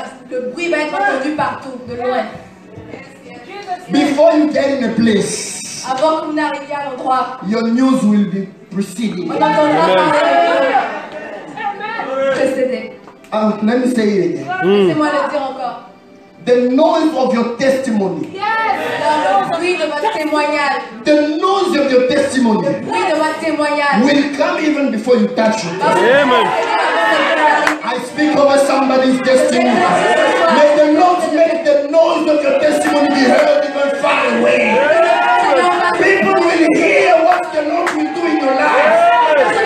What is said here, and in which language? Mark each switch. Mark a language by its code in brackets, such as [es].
[fr] Le bruit va être entendu partout, de loin. [en] Before you get in a place, [fr] Avant que vous n'arriviez à l'endroit, [en] your news will be preceding. [fr] on entendra parler de précéder. [en] Let me say it again. [fr] Laissez-moi le dire encore. [en] The noise of your testimony, [fr] Le bruit de votre témoignage, [en] the noise of your testimony [fr] le bruit de votre témoignage. [en] will come even before you touch it. Amen. I speak over somebody's destiny. May the Lord make the noise of your testimony be heard even far away. People will hear what the Lord will do in your life.